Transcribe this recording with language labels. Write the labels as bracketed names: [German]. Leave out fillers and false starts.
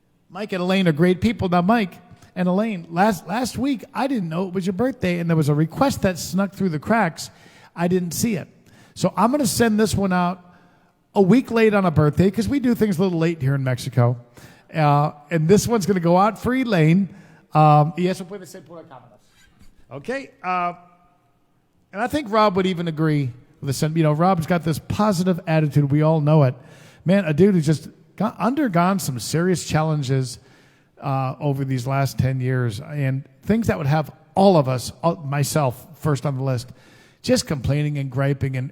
[English] Mike and Elaine are great people. Now, Mike and Elaine, last week, I didn't know it was your birthday, and there was a request that snuck through the cracks. I didn't see it. So I'm going to send this one out a week late on a birthday, because we do things a little late here in Mexico. And this one's going to go out for Elaine. [Spanish] Y eso puede ser por la cámara. [English] Okay. And I think Rob would even agree with this. You know, Rob's got this positive attitude. We all know it. Man, a dude who's just undergone some serious challenges over these last 10 years, and things that would have all of us, myself first on the list, just complaining and griping.